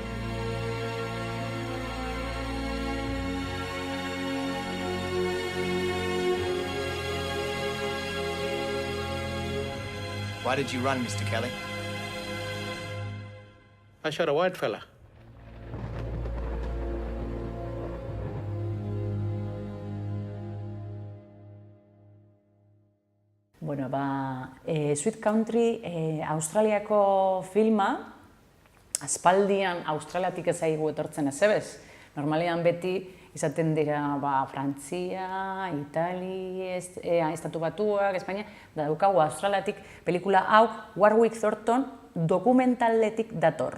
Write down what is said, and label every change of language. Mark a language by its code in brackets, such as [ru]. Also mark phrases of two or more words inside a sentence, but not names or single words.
[en] Why did you run, Mr. Kelly? I shot a white fella. [eu] Bueno, Sweet Country Australiako filma, aspaldian Australiatik ez zaigu etortzen ez ebez. Normalean beti izaten dira Frantzia, Itali, Estatu Batuak, Espainia, da daukagu Australiatik pelikula hau Warwick Thornton dokumentaletik dator.